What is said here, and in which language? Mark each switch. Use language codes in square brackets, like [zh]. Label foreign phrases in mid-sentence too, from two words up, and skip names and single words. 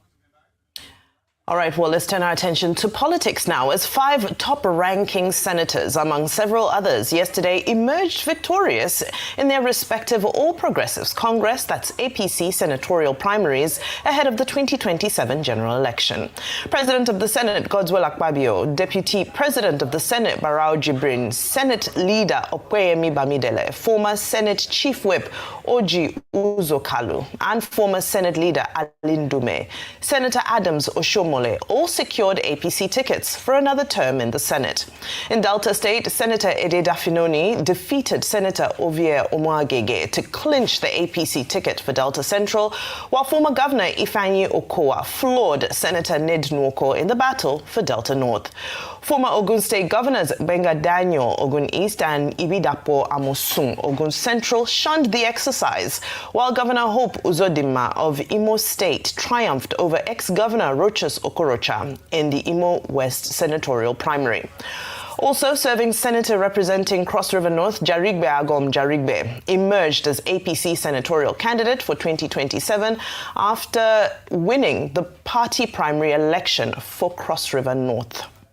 [en] All right, well, let's turn our attention to politics now, as 5 top-ranking senators, among several others, yesterday emerged victorious in their respective All Progressives Congress, that's APC senatorial primaries, ahead of the 2027 general election. President of the Senate, Godswill Akpabio, Deputy President of the Senate, Barao Jibrin, Senate Leader, Okweyemi Bamidele, former Senate Chief Whip, Oji Uzokalu, and former Senate Leader, Alin Dume, Senator Adams Oshomole, all secured APC tickets for another term in the Senate. In Delta State, Senator Ede Dafinoni defeated Senator Ovie Omoagege to clinch the APC ticket for Delta Central, while former Governor Ifeanyi Okowa floored Senator Ned Nwoko in the battle for Delta North. Former Ogun State Governors Benga Daniel, Ogun East, and Ibidapo Amosun, Ogun Central, shunned the exercise, while Governor Hope Uzodinma of Imo State triumphed over ex-Governor Rochas Okorocha in the Imo West senatorial primary. Also serving senator representing Cross River North, Jarigbe Agom Jarigbe, emerged as APC senatorial candidate for 2027 after winning the party primary election for Cross River North.